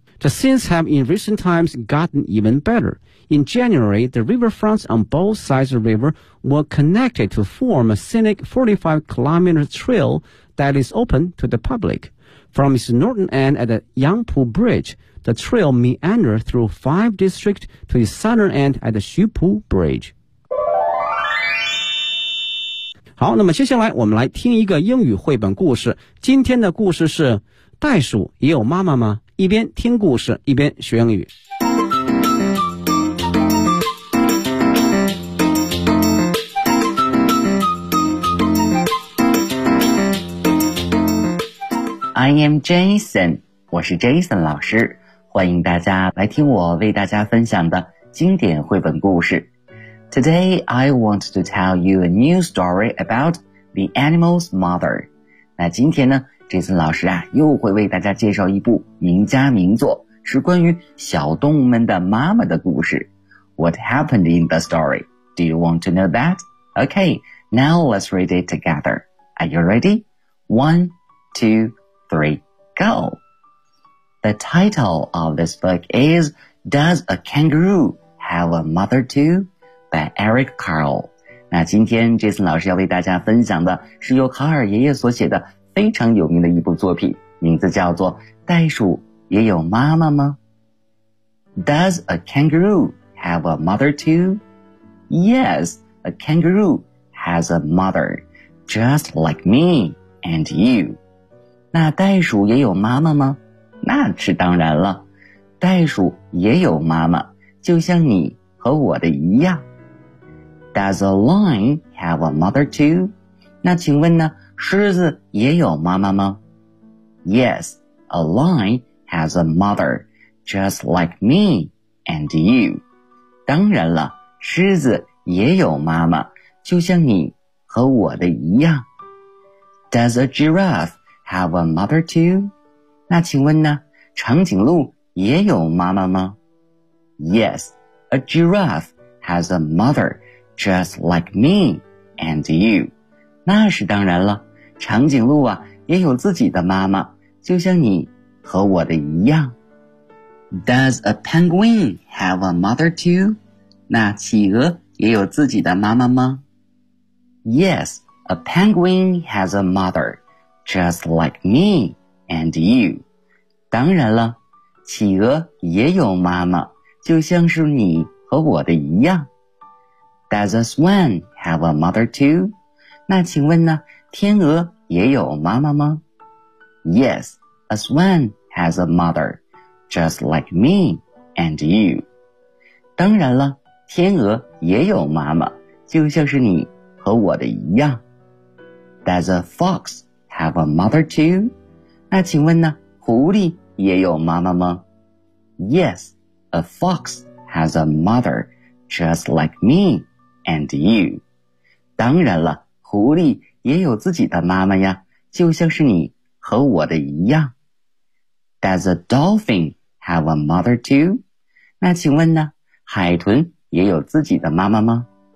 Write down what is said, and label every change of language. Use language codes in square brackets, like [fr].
[en] The scenes have in recent times gotten even better. In January, the riverfronts on both sides of the river were connected to form a scenic 45-kilometer trail that is open to the public. From its northern end at the Yangpu Bridge, the trail meanders through five districts to its southern end at the Xupu Bridge. [zh] 好，那么接下来我们来听一个英语绘本故事。今天的故事是《袋鼠也有妈妈吗》？一边听故事，一边学英语。 [en] I am Jason, [zh] 我是 Jason 老师，欢迎大家来听我为大家分享的经典绘本故事。 [en] Today, I want to tell you a new story about the animal's mother. [zh] 那今天呢 ,Jason 老师啊又会为大家介绍一部名家名作，是关于小动物们的妈妈的故事。 [en] What happened in the story? Do you want to know that? Okay, now let's read it together. Are you ready? One, two, three, go. The title of this book is Does a Kangaroo Have a Mother Too? By Eric Carle. [zh] 那今天 Jason 老师要为大家分享的是由卡尔爷爷所写的非常有名的一部作品，名字叫做袋鼠也有妈妈吗？ [en] Does a kangaroo have a mother too? Yes, a kangaroo has a mother, just like me and you. [zh] 那袋鼠也有妈妈吗？那是当然了，袋鼠也有妈妈，就像你和我的一样。 [en] Does a lion have a mother too? [zh] 那请问呢，狮子也有妈妈吗？ [en] Yes, a lion has a mother, just like me and you. [zh] 当然了，狮子也有妈妈，就像你和我的一样。 [en] Does a giraffe? Have a mother too? [zh] 那请问呢，长颈鹿也有妈妈吗？ [en] Yes, a giraffe has a mother just like me and you. [zh] 那是当然了，长颈鹿啊也有自己的妈妈，就像你和我的一样。 [en] Does a penguin have a mother too? [zh] 那企鹅也有自己的妈妈吗？ [en] Yes, a penguin has a mother, just like me and you. [zh] 当然了，企鹅也有妈妈，就像是你和我的一样。 [en] Does a swan have a mother too? [zh] 那请问呢，天鹅也有妈妈吗？ [en] Yes, a swan has a mother, just like me and you. [zh] 当然了，天鹅也有妈妈，就像是你和我的一样。 [en] Does a fox have a mother too? [zh] 那请问呢，狐狸也有妈妈吗？ [en] Yes, a fox has a mother, just like meAnd you. [zh] 当然了，狐狸也有自己的妈妈呀，就像是你和我的一样。 [en] Does a dolphin have a mother too? [zh] 那请问呢，海豚也有自己的妈妈吗？